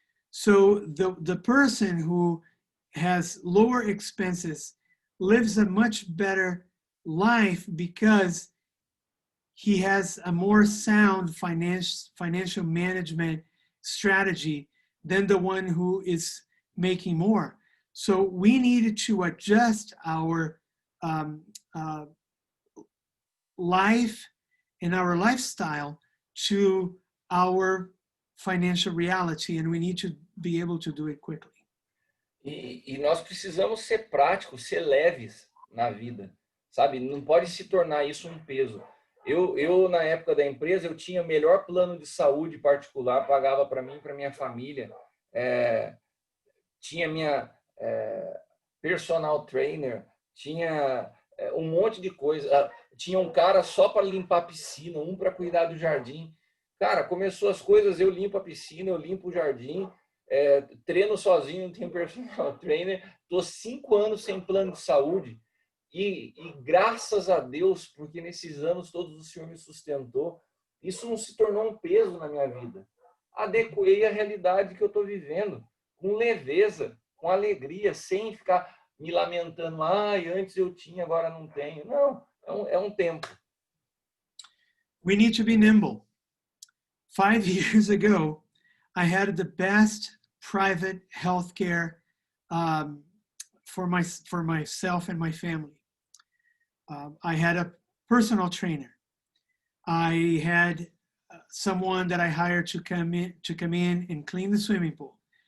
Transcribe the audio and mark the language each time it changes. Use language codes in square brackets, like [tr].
[en] So the person who has lower expenses lives a much better life because he has a more sound financial management strategy than the one who is making more. So we needed to adjust our life and our lifestyle to our financial reality, and we need to be able to do it quickly. [pt] E nós precisamos ser práticos, ser leves na vida, sabe? Não pode se tornar isso um peso. Eu na época da empresa, eu tinha o melhor plano de saúde particular, pagava para mim e para minha família. Tinha minha personal trainer, tinha um monte de coisa. Tinha um cara só para limpar a piscina, um para cuidar do jardim. Cara, começou as coisas, eu limpo a piscina, eu limpo o jardim, treino sozinho, não tenho personal trainer, tô 5 anos sem plano de saúde e graças a Deus, porque nesses anos todos o Senhor me sustentou, isso não se tornou um peso na minha vida. Adequei à realidade que eu estou vivendo, com leveza, com alegria, sem ficar me lamentando, antes eu tinha, agora não tenho. Não, é um tempo. [en] We need to be nimble. 5 years ago, I had the best private healthcare for myself and my family. I had a personal trainer. I had someone that I hired to come in and clean the swimming pool.